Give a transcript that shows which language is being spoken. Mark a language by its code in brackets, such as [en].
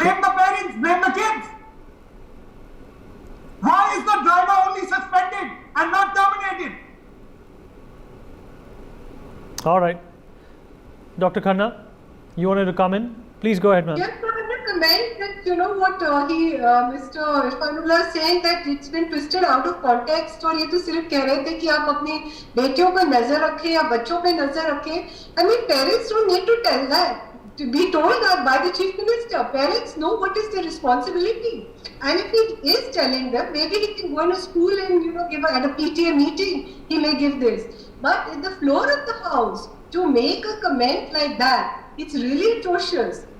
[en] Blame the parents, blame the kids. Why is the driver only suspended and not terminated? All right. Dr. Khanna, you wanted to come in? Please go ahead, ma'am. Yes, sir. comment that what Mr. [hi] Irfanullah [en] is saying that it's been twisted out of context [hi] और ये तो सिर्फ कह रहे थे कि आप अपनी बेटियों पर नजर रखें या बच्चों पे नजर रखें. [en] I mean, parents don't need to tell that. To be told that by the chief minister. Parents know what is their responsibility, and if he is telling them, maybe he can go in a school and give at a PTA meeting. He may give this, but at the floor of the house to make a comment like that, it's really atrocious.